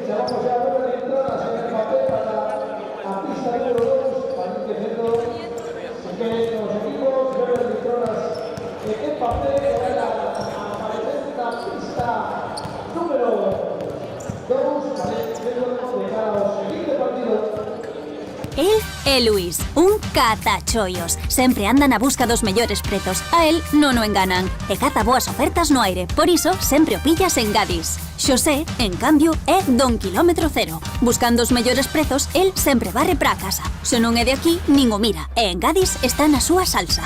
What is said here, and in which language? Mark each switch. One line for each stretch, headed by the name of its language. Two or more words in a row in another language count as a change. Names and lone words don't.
Spanish: Ya vamos a ver las entradas en el papel para la pista número 2. Para ir creciendo, se queden los equipos, ver las entradas en el papel que van a aparecer en la pista número 2. Para ir creciendo de cara a los siguientes partidos.
Galician: El é Luís, un catachollos. Sempre anda na busca dos mellores prezos. A él non o enganan. E caza boas ofertas no aire. Por iso, sempre o pillas en Gadis. Xosé, en cambio, é don kilómetro cero. Buscando os mellores prezos, el sempre barre pra casa. Se non é de aquí, nin o mira. E en Gadis está na súa salsa.